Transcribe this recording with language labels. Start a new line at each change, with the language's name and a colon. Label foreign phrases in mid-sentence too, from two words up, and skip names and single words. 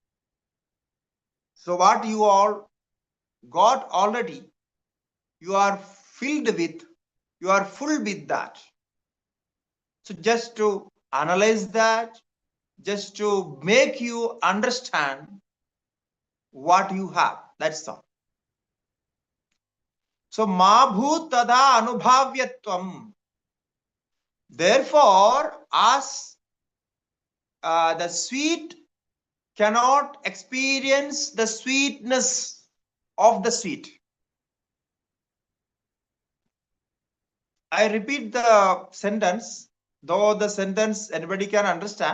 English: So what you all got already, you are filled with, you are full with that. So just to analyze that, just to make you understand what you have. That's all.
Sanskrit: So ma bhut tada anubhavyatvam.
English: Therefore, as the sweet cannot experience the sweetness of the sweet. I repeat the sentence, though the sentence anybody can understand.